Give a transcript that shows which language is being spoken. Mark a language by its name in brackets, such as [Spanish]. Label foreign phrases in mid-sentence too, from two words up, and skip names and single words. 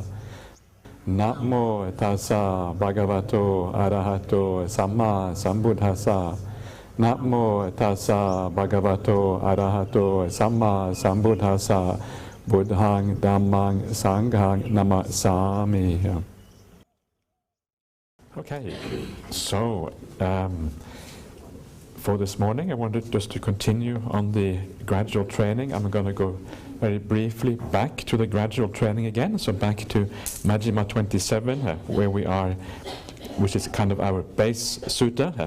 [Pali] Namo tassa bhagavato arahato samma sambuddhassa. Namo tassa bhagavato arahato samma sambuddhassa. Buddhang dhammang sanghang namasami. [English] Okay, so for this morning I wanted just to continue on the gradual training. I'm going to go very briefly back to the gradual training again, so back to Majjhima 27, where we are, which is kind of our base sutta.